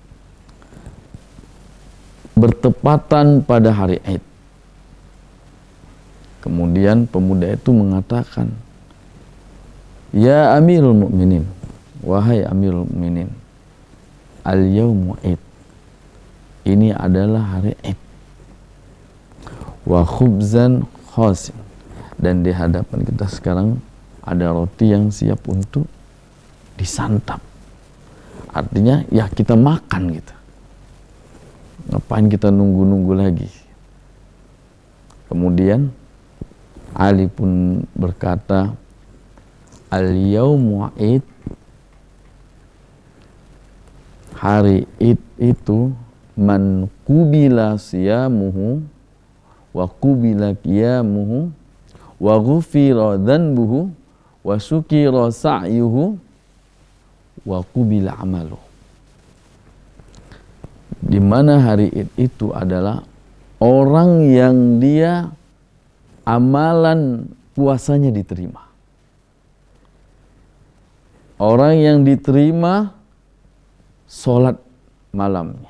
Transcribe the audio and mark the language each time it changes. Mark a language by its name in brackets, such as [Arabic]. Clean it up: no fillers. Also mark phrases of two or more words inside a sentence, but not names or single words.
[Indonesian] bertepatan pada hari Id, kemudian pemuda itu mengatakan, [Arabic] يا أمير المؤمنين, [Indonesian] wahai [Arabic] أمير المؤمنين, اليوم عيد, [Indonesian] ini adalah hari Id, [Arabic] وخبزا خشنا, [Indonesian] dan di hadapan kita sekarang ada roti yang siap untuk disantap. Artinya ya kita makan gitu. Ngapain kita nunggu-nunggu lagi? Kemudian Ali pun berkata, [Arabic] اليوم عيد, [Indonesian] hari id itu [Arabic] من قبل صيامه وقبل قيامه وغفر ذنبه وشكر سعيه وقبل عمله. [Indonesian] Di mana hari id itu adalah orang yang dia amalan puasanya diterima. Orang yang diterima sholat malamnya.